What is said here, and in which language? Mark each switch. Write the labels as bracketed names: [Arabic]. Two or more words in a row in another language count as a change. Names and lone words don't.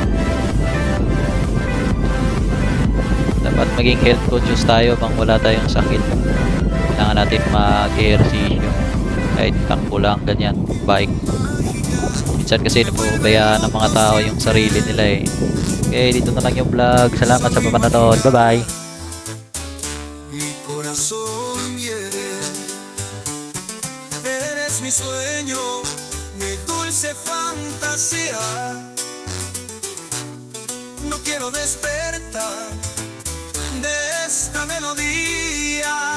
[Filipino] Dapat maging [English] health conscious [Filipino] tayo bang wala tayong sakit. Kailangan natin mag-ehersisyo kahit takbo lang, ganyan, bike. Minsan kasi napapabayaan ng mga tao yung sarili nila eh. Okay, dito na lang yung vlog. Salamat sa panonood. [English] Bye bye. [Spanish] Mi sueño, mi dulce fantasía. No quiero despertar de esta melodía.